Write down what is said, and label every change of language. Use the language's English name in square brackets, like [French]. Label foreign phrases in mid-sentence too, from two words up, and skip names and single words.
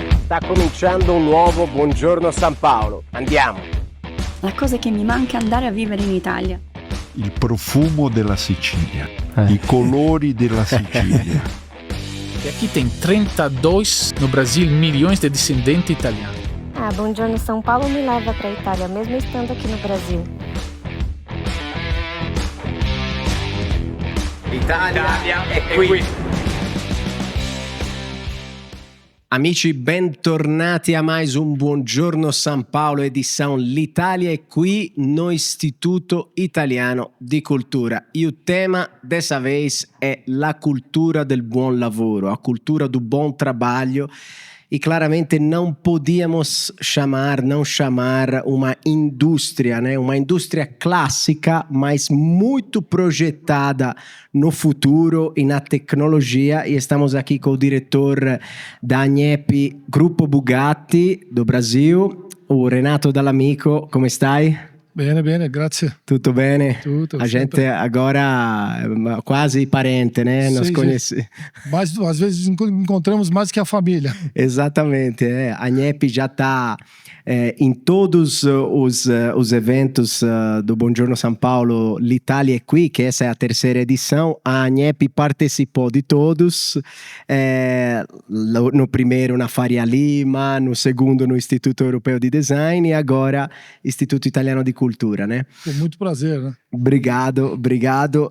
[Italian] Sta cominciando un nuovo Buongiorno San Paolo. Andiamo. La cosa che mi manca è andare a vivere in Italia. Il profumo della Sicilia, i colori della Sicilia. [Portuguese] E aqui tem 32 no Brasil milhões de descendentes italianos. Buongiorno São Paulo me leva para a Itália, mesmo estando aqui no Brasil. [Italian] Italia è qui. Amici, bentornati a mais un Buongiorno San Paolo, edição L'Italia è qui no Istituto Italiano di Cultura. [Portuguese] E o tema dessa vez é [Italian] la cultura del buon lavoro, [Portuguese] a cultura do bom trabalho. E claramente não podíamos não chamar uma indústria, né? Uma indústria clássica, mas muito projetada no futuro e na tecnologia. E estamos aqui com o diretor da ANEP Grupo Bugatti do Brasil, o Renato Dall'Amico. [Italian] Come stai? Bene, grazie. Tutto bene? Tutto. [Portuguese] A gente agora é quase parente, né? Nos conhecemos. Mas às vezes encontramos mais que a família. Exatamente. A ANEP já está em todos os eventos do Buongiorno São Paulo, L'Italia è qui, que essa é a terceira edição. A ANEP participou de todos. No primeiro na Faria Lima, no segundo no Instituto Europeu de Design e agora Instituto Italiano de Cultura, né? Com muito prazer, né? Obrigado.